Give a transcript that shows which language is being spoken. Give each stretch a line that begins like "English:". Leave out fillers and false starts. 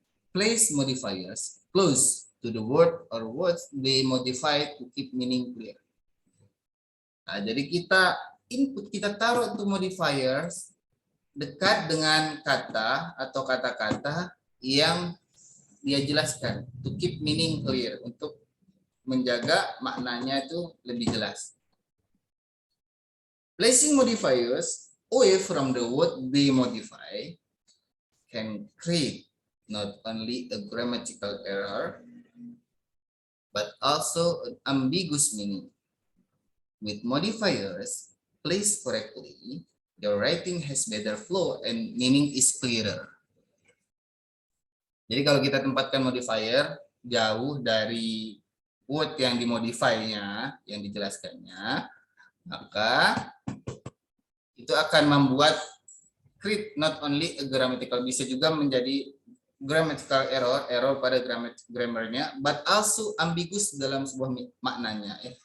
English: Place modifiers close to the word or words they modify to keep meaning clear.
Indonesian: Nah, jadi kita taruh untuk modifiers dekat dengan kata atau kata-kata yang dia jelaskan,
English: to keep meaning clear,
Indonesian: untuk menjaga maknanya itu lebih jelas.
English: Placing modifiers away from the word they modify can create not only a grammatical error, but also an ambiguous meaning. With modifiers placed correctly, your writing has better flow and meaning is clearer.
Indonesian: Jadi kalau kita tempatkan modifier jauh dari word yang dimodify-nya, yang dijelaskannya, maka itu akan membuat
English: create not only a grammatical,
Indonesian: bisa juga menjadi grammatical error pada grammarnya,
English: but also ambiguous
Indonesian: dalam sebuah maknanya.